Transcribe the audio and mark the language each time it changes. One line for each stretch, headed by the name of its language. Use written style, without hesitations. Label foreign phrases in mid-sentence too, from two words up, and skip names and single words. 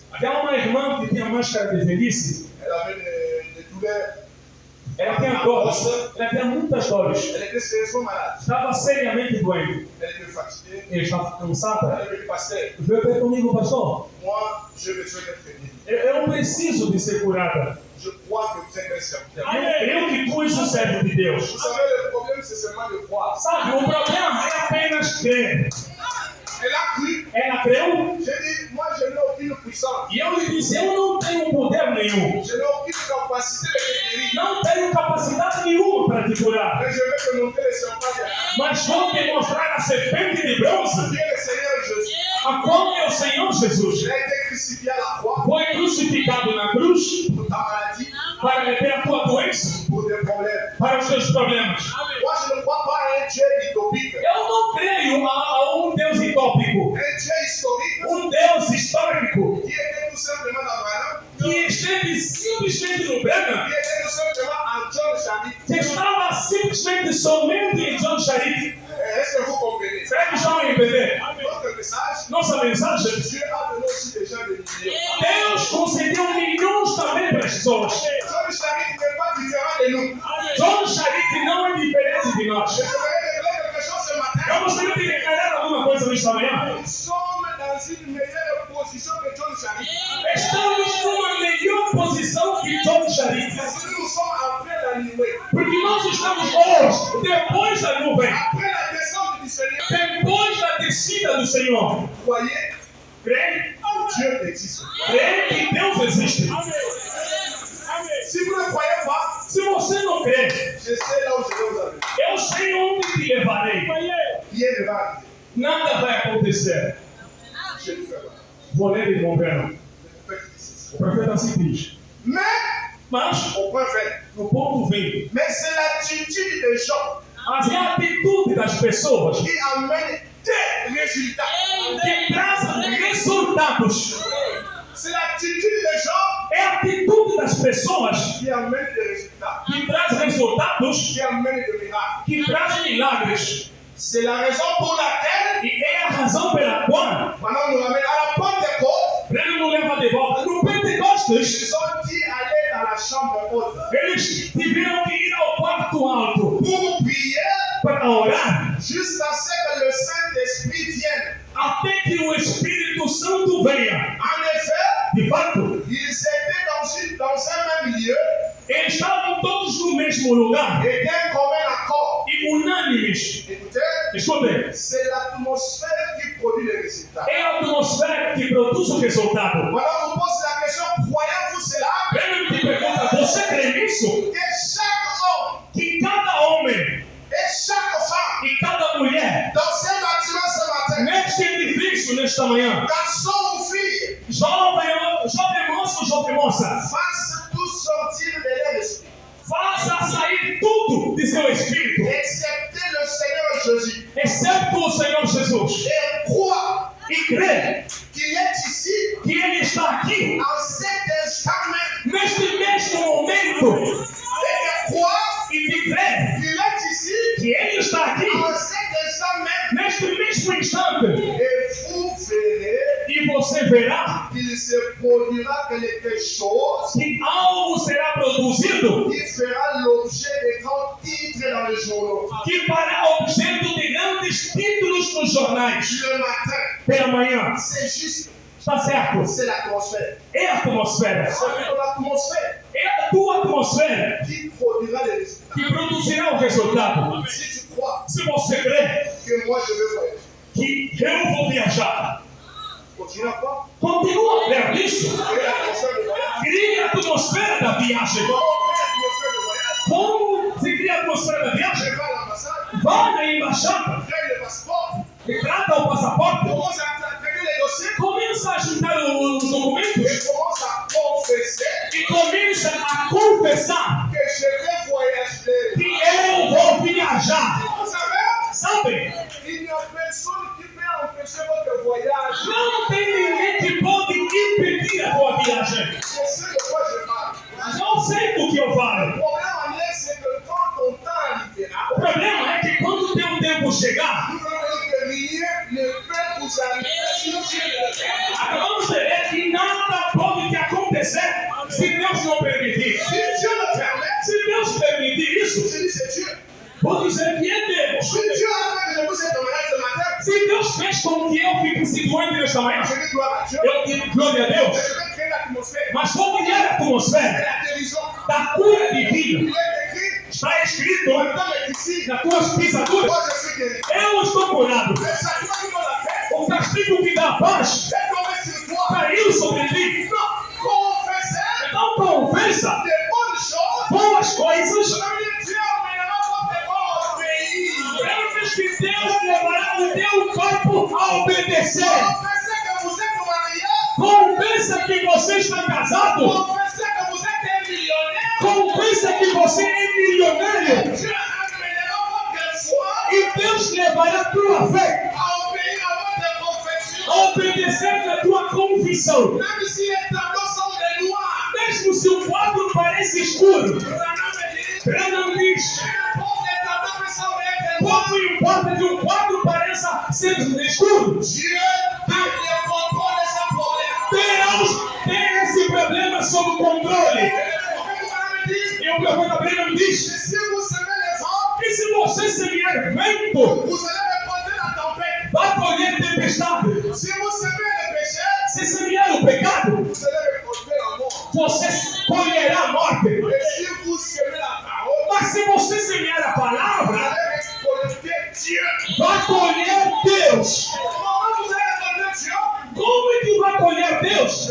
Portuguese: Havia uma irmã que tinha máscara de velhice.
French: Elle avait des douleurs.
Portuguese: Ela tinha dores. Ela tinha muitas dores.
French: Elle était sérieusement malade.
Portuguese: Estava seriamente doente.
French: Elle était fatiguée.
Portuguese: Eu estava cansada.
French: Elle avait dit, pasteur,
Portuguese: Veio ter comigo, pastor.
French: moi, je besoin d'être guéri.
Portuguese: Eu preciso de ser curada.
French: Je crois que vous êtes un serviteur.
Portuguese: Eu que tu és o servo de Deus.
French: Vous savez, le problème, c'est seulement de croire.
Portuguese: Sabe, o problema é apenas crer.
French: Elle a cru.
Portuguese: Ela creu
French: J'ai dit, moi, je n'ai aucune puissance.
Portuguese: e eu lhe disse, eu não tenho poder nenhum.
French: Je n'ai aucune capacité de te guérir.
Portuguese: Não tenho capacidade nenhuma para te curar.
French: Mais je vais te montrer le serpent de
Portuguese: Mas vou te mostrar a serpente de bronze,
French: Dieu, le Seigneur Jésus.
Portuguese: a qual é o Senhor Jesus.
French: Il a été crucifié à la croix
Portuguese: Foi crucificado na cruz
French: pour ta maladie,
Portuguese: para reter a tua doença,
French: pour tes problèmes.
Portuguese: para os teus problemas.
French: Moi, je ne crois pas à un Dieu utopique.
Portuguese: Eu não creio a Deus utópico,
French: Un Dieu historique
Portuguese: Deus histórico,
French: qui était tout simplement dans Branham,
Portuguese: que esteve simplesmente no Branham,
French: qui était tout simplement en John Charit.
Portuguese: que estava simplesmente somente em John Charit.
French: Est-ce que vous comprenez?
Portuguese: Será que estão a entender?
French: Notre message,
Portuguese: Nossa mensagem,
French: Dieu a donné aussi des gens de millions.
Portuguese: Deus concedeu milhões também para as pessoas.
French: John Charit n'est pas différent de nous.
Portuguese: John Charit não é diferente de nós.
French: Je voudrais déclarer quelque chose ce matin.
Portuguese: Eu gostaria de declarar alguma coisa nesta manhã.
French: Nous sommes dans une meilleure position que John Charit.
Portuguese: Estamos numa melhor posição que John Charit.
French: Parce que nous sommes après la nuée.
Portuguese: Porque nós estamos hoje, depois da nuvem,
French: Après la descente du Seigneur.
Portuguese: depois da descida do Senhor.
French: Croyez,
Portuguese: Crê?
French: Dieu existe.
Portuguese: Crê que Deus existe.
French: Si vous ne croyez pas,
Portuguese: Se você não crê,
French: je sais là où je vais vous amener.
Portuguese: eu sei onde te levarei.
French: Rien ne va arriver.
Portuguese: Nada vai acontecer.
French: Je ne fais pas.
Portuguese: Vou ler de governo.
French: Le prophète dit ceci.
Portuguese: O profeta assim diz.
French: Mais,
Portuguese: Mas,
French: au point fait,
Portuguese: no ponto 20,
French: mais c'est l'attitude des gens
Portuguese: as atitudes das pessoas
French: qui amène des résultats.
Portuguese: que trazem resultados.
French: C'est l'attitude des gens
Portuguese: É a atitude das pessoas
French: qui amène des résultats,
Portuguese: que traz resultados,
French: qui amène des miracles.
Portuguese: que traz milagres.
French: C'est la raison pour laquelle,
Portuguese: E é a razão pela qual
French: maintenant on nous ramène à la Pentecôte,
Portuguese: ele nos leva de volta. No Pentecostes,
French: ils ont dit aller dans la chambre haute
Portuguese: eles tiveram que ir ao quarto alto
French: pour prier
Portuguese: para orar,
French: jusqu'à ce que le Saint-Esprit vienne.
Portuguese: até que o Espírito Santo venha.
French: En effet,
Portuguese: De fato,
French: ils étaient dans un même lieu
Portuguese: eles estavam todos no mesmo lugar
French: et d'un commun accord.
Portuguese: e unânimes.
French: Écoutez,
Portuguese: Escutem,
French: c'est l'atmosphère qui produit les résultats.
Portuguese: é a atmosfera que produz o resultado.
French: Maintenant, on pose la question, croyez-vous cela?
Portuguese: Ele te pergunta, você crê nisso?
French: Que chaque homme
Portuguese: Que cada homem
French: et chaque femme
Portuguese: e cada mulher,
French: dans ce bâtiment ce matin,
Portuguese: neste edifício, nesta manhã,
French: garçon ou fille,
Portuguese: jovem moço, jovem moça,
French: fasse tout sortir de leur esprit,
Portuguese: faça sair tudo de seu espírito,
French: excepté le Seigneur Jésus.
Portuguese: excepto o Senhor Jesus.
French: Et croit
Portuguese: E crê
French: qu'il est ici,
Portuguese: que Ele está aqui,
French: en cet instant même.
Portuguese: neste mesmo momento.
French: Et croit
Portuguese: E de crer
French: qu'il est ici,
Portuguese: que Ele está aqui,
French: en cet instant même.
Portuguese: neste mesmo instante.
French: Et vous verrez
Portuguese: E você verá
French: qu'il se produira quelque chose
Portuguese: que algo será produzido
French: qui fera l'objet de grands titres dans les journaux.
Portuguese: que fará objeto de grandes títulos nos jornais.
French: Le matin,
Portuguese: Pela manhã.
French: c'est juste,
Portuguese: Está certo?
French: c'est l'atmosphère.
Portuguese: É a atmosfera.
French: C'est l'atmosphère
Portuguese: É a tua atmosfera
French: qui produira les résultats.
Portuguese: que produzirá o resultado.
French: Si tu crois
Portuguese: Se você crê
French: que moi je vais voyager,
Portuguese: que eu vou viajar,
French: continue à croire.
Portuguese: continua a crer nisso.
French: Quelle est l'atmosphère de voyage?
Portuguese: Crie a atmosfera da viagem.
French: Comment
Portuguese: Como
French: on crée l'atmosphère de voyage?
Portuguese: se cria a atmosfera da
French: Je
Portuguese: viagem?
French: vais à l'ambassade,
Portuguese: Vá na embaixada,
French: crée le passeport,
Portuguese: trata o passaporte,
French: commence à traiter les dossiers
Portuguese: começa a juntar os documentos
French: et commence à confesser
Portuguese: e começa a confessar
French: que je vais voyager.
Portuguese: que eu vou viajar.
French: Vous savez,
Portuguese: Sabe?
French: il n'y a personne qui peut empêcher votre voyage.
Portuguese: Não tem ninguém que pode impedir a tua viagem.
French: Je sais de quoi je parle.
Portuguese: Não sei do que eu
French: Le
Portuguese: falo.
French: problème en est, c'est que quand ton temps arrivera,
Portuguese: O problema é que quando o teu tempo chegar,
French: nous allons dire que rien ne peut vous arriver si Dieu ne le fait pas.
Portuguese: acabamos de ver que nada pode te acontecer se Deus não permitir.
French: Si Dieu le permet,
Portuguese: Se Deus permitir isso,
French: je dis c'est Dieu.
Portuguese: vou dizer que é Deus.
French: Si Dieu a fait que je vous ai malade ce matin,
Portuguese: Se Deus fez com que eu fique doente nesta manhã,
French: je dis gloire à Dieu.
Portuguese: eu digo glória a Deus.
French: Je vais créer l'atmosphère
Portuguese: Mas vou criar a
French: de
Portuguese: atmosfera
French: la guérison.
Portuguese: da cura divina.
French: Il est écrit,
Portuguese: Está escrito
French: mon temps est ici,
Portuguese: nas tuas pisaduras.
French: moi je suis guéri.
Portuguese: Eu estou curado.
French: Le châtiment qui me l'a fait,
Portuguese: O castigo que dá paz
French: est tombé sur toi.
Portuguese: caiu sobre ti.
French: Confessez
Portuguese: Então confessa
French: des bonnes choses.
Portuguese: boas coisas.
French: Ça veut dire Dieu emmènera votre corps au pays.
Portuguese: Lembra que Deus levará o teu corpo a obedecer.
French: Confessez que vous êtes marié.
Portuguese: Confessa que você está casado.
French: Confessez que vous êtes un millionnaire.
Portuguese: Confessa que você é milionário.
French: Dieu amènera votre foi
Portuguese: E Deus levará a tua fé
French: à obéir à votre confession.
Portuguese: a obedecer na tua confissão.
French: Même si les tableaux sont des noirs.
Portuguese: Mesmo se o quadro parece escuro.
French: Branham me dit,
Portuguese: Branham diz,
French: n'importe les tableaux me semblent être noirs.
Portuguese: pouco importa que o quadro pareça ser escuro.
French: Dieu a le contrôle de ce problème.
Portuguese: Deus tem esse problema sob controle.
French: Et le prophète Branham me dit,
Portuguese: E o profeta Branham diz
French: si vous semez les vents,
Portuguese: que se você semear vento,
French: vous allez répondre la tempête.
Portuguese: vai colher tempestade.
French: Si vous semez le péché,
Portuguese: Se semear o pecado,
French: vous allez récolter la mort.
Portuguese: você colherá a morte.
French: Et si vous semez la parole,
Portuguese: Mas se você semear a
French: vous
Portuguese: palavra,
French: allez récolter Dieu.
Portuguese: vai colher Deus.
French: Comment vous allez récolter Dieu?
Portuguese: Como é que vai colher Deus?